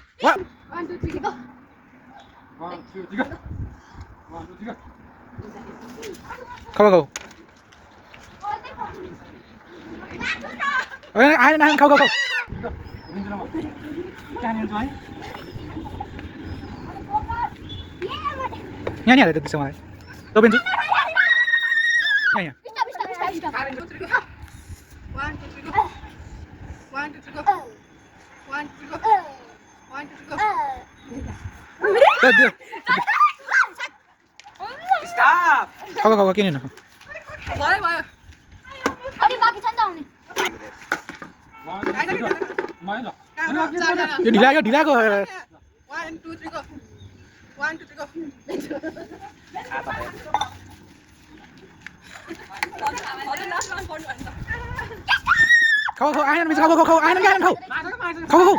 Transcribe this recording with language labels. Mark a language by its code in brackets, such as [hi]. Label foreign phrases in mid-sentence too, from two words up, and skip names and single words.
[ne] खाऊ खाऊ आएन आएन खाऊ खाऊ खाऊ यहाँ नि हाले त्यसो मलाई रोबिन्छु यहाँ यहाँ [en] 1 2 3 go 1 2 3 go 1 2 3 go 1 2 3 go 1 2 3 go Stop! [ne] खाऊ खाऊ किन न भयो भयो अनि बाकी छ नि त आउने यो ढिलाको [en] 1 2 3 go 1 2 3 go [ne] खाऊ खाऊ आएन मिस खाऊ खाऊ खाऊ आएन कि आएन खाऊ खाऊ खाऊ